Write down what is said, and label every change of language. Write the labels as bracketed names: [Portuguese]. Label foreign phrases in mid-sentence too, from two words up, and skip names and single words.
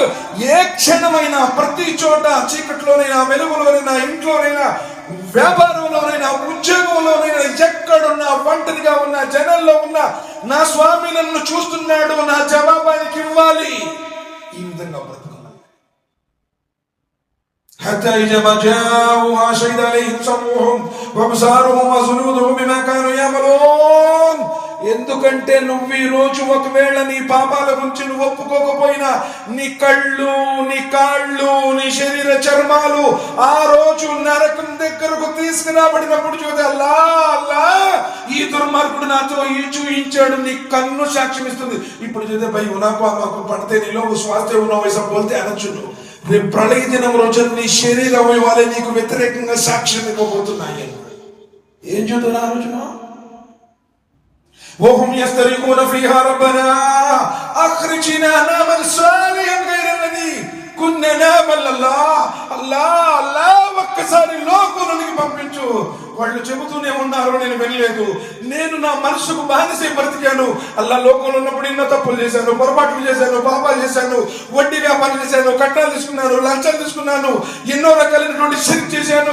[Telugu] ఏ క్షణమైనా ప్రతి చోట, చీకట్లోనైనా వెలుగులోనైనా, ఇంట్లోనైనా, వ్యాపారంలోనైనా, ఉద్యోగంలోనైనా, ఎక్కడున్నా, ఒంటరిగా ఉన్నా, జనంలో ఉన్నా, నా స్వామి నన్ను చూస్తున్నాడు, నా జవాబానికి ఇవ్వాలి. ఈ విధంగా బ్రతకాలి. [Arabic] حتى إذا ما جاءوا شهد عليهم سمعهم وأبصارهم وجلودهم بما كانوا يعملون. [Telugu] ఎందుకంటే నువ్వు ఈ రోజు ఒకవేళ నీ పాపాల గురించి నువ్వు ఒప్పుకోకపోయినా నీ కళ్ళు, నీ కాళ్ళు, నీ శరీర చర్మాలు ఆ రోజు నరకం దగ్గరకు తీసుకురాబడినప్పుడు చూస్తే అల్లా అల్లా ఈ దుర్మార్గుడు నాతో ఈ చూయించాడు, నీ కన్ను సాక్ష్యం ఇస్తుంది. ఇప్పుడు చూస్తే భయ్ ఉనాకు మాకు పడితే నీలో స్వాస్థ్య ఉన్న వయసు బోల్తే అనొచ్చు. రేపు ప్రళయ దినం రోజు నీ శరీర అవయవాలే నీకు వ్యతిరేకంగా సాక్ష్యం ఇవ్వబోతున్నాయి. ఏం చూద్దాం ఆ రోజున? [Arabic] وهم يسترقون فيها ربنا أخرجنا نعمل صالحا غير الذي كنا نعمل. [Telugu] అల్లా ఒక్కసారి లోకంలోనికి పంపించు. వాళ్ళు చెబుతూనే ఉన్నారు, నేను వెళ్ళలేదు, నేను నా మనసుకు బానిసై బ్రతికాను. అల్లా లోకంలో ఉన్నప్పుడు ఎన్నో తప్పులు చేశాను, పొరపాట్లు చేశాను, పాపాలు చేశాను, వడ్డీ వ్యాపారం చేశాను, కట్నాలు తీసుకున్నాను, లంచాలు తీసుకున్నాను, ఎన్నో రకాలైనటువంటి షిర్క్ చేశాను.